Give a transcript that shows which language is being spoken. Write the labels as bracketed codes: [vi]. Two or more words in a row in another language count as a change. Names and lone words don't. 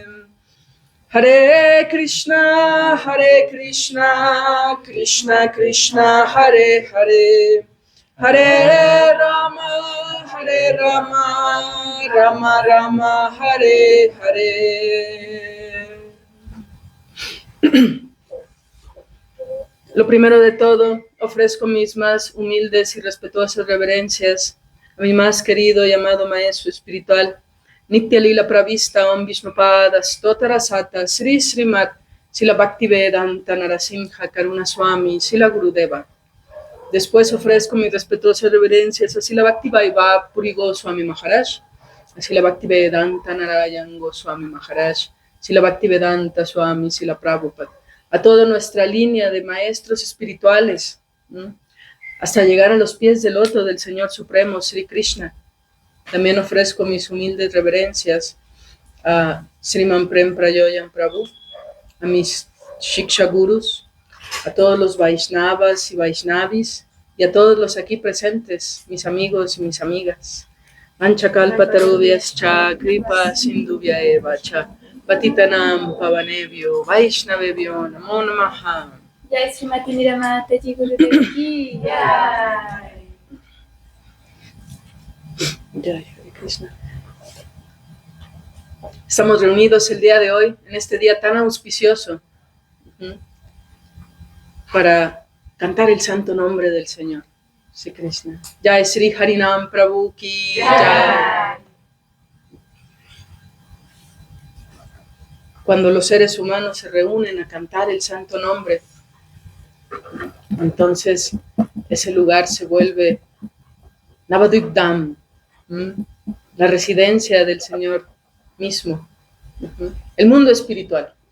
[sa] हरे कृष्ण कृष्ण कृष्ण हरे हरे हरे राम राम राम हरे हरे, Hare Rama, Rama Rama, Hare Hare. [es] Lo primero de todo, ofrezco mis más humildes y respetuosas reverencias a mi más querido y amado maestro espiritual, [sa] नित्य लीला प्रविष्ट ओं विष्णुपाद स्तोतरसत श्री श्रीमत् सिल भक्तिवेदान्त नरसिंह करुणा स्वामी सिल गुरुदेव. [es] Después ofrezco mis respetuosas reverencias a Sila Bhaktivaibhav Puri Goswami Maharaj, a Sila Bhaktivedanta Narayan Goswami Maharaj, Sila Bhaktivedanta Swami Sila Prabhupada, a toda nuestra línea de maestros espirituales, hasta llegar a los pies del loto del Señor Supremo, Sri Krishna. También ofrezco mis humildes reverencias a Sriman Prem Prayoyan Prabhu, a mis Shiksha Gurus, a todos los Vaishnavas y Vaishnavis, y a todos los aquí presentes, mis amigos y mis amigas. [sa] अञ्चकल्पतरुभ्यश्च कृपा सिन्धुभ्य एव च पतितानां पावनेभ्यो वैष्णवेभ्यो नमो नमः. [hi] जय श्रीमती निरमता जी गुरुदेव की जय. जय हरे कृष्ण. [es] Estamos reunidos el día de hoy, en este día tan auspicioso, para cantar el santo nombre del Señor, Sri Krishna. [hi] जय श्री हरिनाम प्रभु की जय. [es] Cuando los seres humanos se reúnen a cantar el santo nombre, entonces ese lugar se vuelve Navadvip Dham, la residencia del Señor mismo, el mundo espiritual.